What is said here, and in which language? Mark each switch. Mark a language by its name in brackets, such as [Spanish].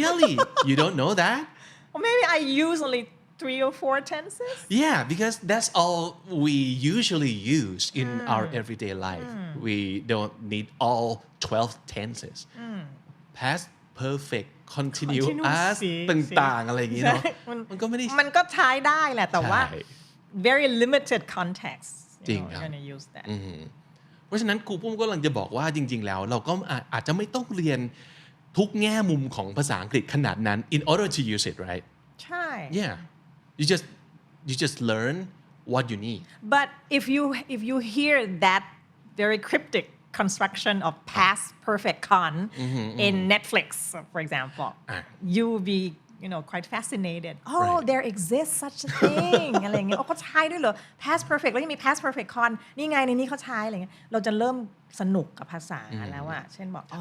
[English] Really you don't know that or maybe I use only 3 or 4 tenses Yeah, because that's all we usually use in our everyday life. We don't need all 12 tenses. Past perfect, continuous, See. [Thai] ต่างๆ อะไรอย่างงี้เนาะ มันก็ไม่ได้ มันก็ใช้ได้แหละแต่ว่า ใช่ [English] very limited context [Thai] จริง [English] you know, [Thai] ครับ [English] you're gonna use that [Thai] เพราะฉะนั้นครูปุ้มก็กำลังจะบอกว่าจริงๆ แล้วเราก็อาจจะไม่ต้องเรียนทุกแง่มุมของภาษาอังกฤษขนาดนั้น [English] in order to use it, right? [Thai] ใช่ [English] Yeah. You just learn what you need. but if you hear that very cryptic construction of past perfect con in Netflix for example you will be quite fascinated oh there exists such a thing [Thai] อะไรอย่างเงี้ยเขาใช้ด้วยเหรอ [English] past perfect แล้วยังมี past perfect con [Thai] นี่ไงในนี้เขาใช้อะไรเงี้ยเราจะเริ่มสนุกกับภาษาแล้วอะเช่นบอกอ๋อ